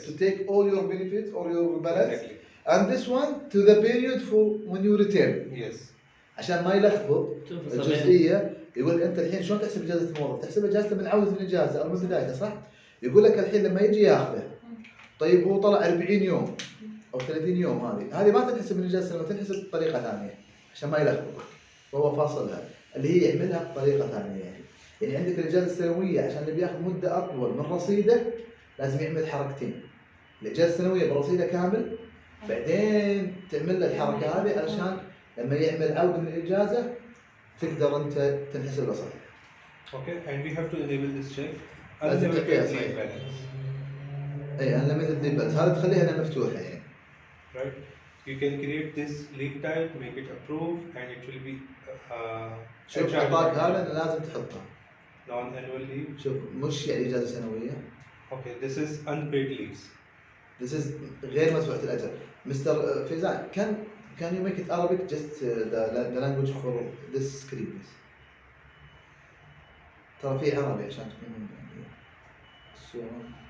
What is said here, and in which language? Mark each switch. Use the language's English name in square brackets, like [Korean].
[English] to take all your benefits or your balance. Exactly. And this one to the period for when you return. Yes. [Arabic] عشان ما يلخبط الجزئيه. يقول لك انت الحين شلون تحسب اجازه الموظف؟ تحسب اجازته من عوده الاجازه او من بدايته، صح؟ يقول لك الحين لما يجي ياخذه طيب هو طلع 40 يوم او 30 يوم، هذه ما تنحسب من الاجازه السنويه، تنحسب بطريقه ثانيه عشان ما يلخبطك. فهو فاصلها اللي هي يعملها بطريقه ثانيه يعني عندك الاجازه السنويه عشان اللي بياخذ مده اطول من رصيده لازم يعمل حركتين. الاجازه السنويه برصيده كامل، بعدين تعمل له الحركه هذه علشان لما يعمل عوده من الاجازه تقدر انت تنحسب له صحيح. [English] Okay, and we have to enable this check. [Arabic] لازم تعطيها [English] Unlimited leave [Arabic] صحيح. [English] balance. [Arabic] اي [English] unlimited leave balance [Arabic] هذا تخليها انها مفتوحه يعني. [English] Right. You can create this leave type, make it approve, and it will be [Arabic] شوف [English] HR [Arabic] اعطاك [English] department. [Arabic] هذا لازم تحطه. [English] Non-annual leave. [Arabic] شوف مش يعني اجازه سنويه. [English] Okay, this is unpaid leaves. This is [Arabic] غير مدفوعة الأجر. [English] Mr. Faizan, can you make it Arabic just the language for this screen please. [Arabic] ترى في عربي عشان تكون الصورة.